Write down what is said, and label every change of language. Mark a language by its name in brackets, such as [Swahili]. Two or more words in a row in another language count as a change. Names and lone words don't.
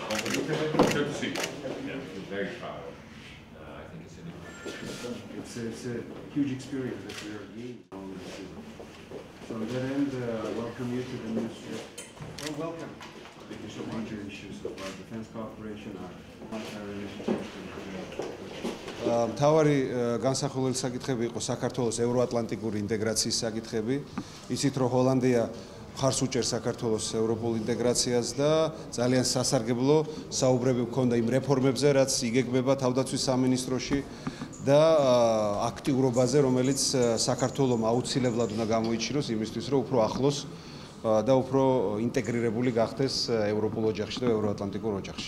[English] Good to see you. Yeah, very proud. I think it's a huge experience that we are gaining. So on that end, welcome you to the new show. Well, welcome. Because of major issues of our defense cooperation, our military relationships. [Georgian] მთავარი განსახილველი საკითხები იყო საქართველოს ევროატლანტიკური ინტეგრაციის საკითხები. იცით რომ ჰოლანდია მხარს უჭერს საქართველოს ევროპულ ინტეგრაციას და ძალიან სასარგებლო საუბრები გქონდა იმ რეფორმებზე, რაც იგეგმება თავდაცვის სამინისტროში და აქტიურობაზე, რომელიც საქართველოს აუცილებლად უნდა გამოიჩინოს იმისთვის, რომ უფრო ახლოს და უფრო ინტეგრირებული გახდეს ევროპულ ოჯახში და ევროატლანტიკურ ოჯახში.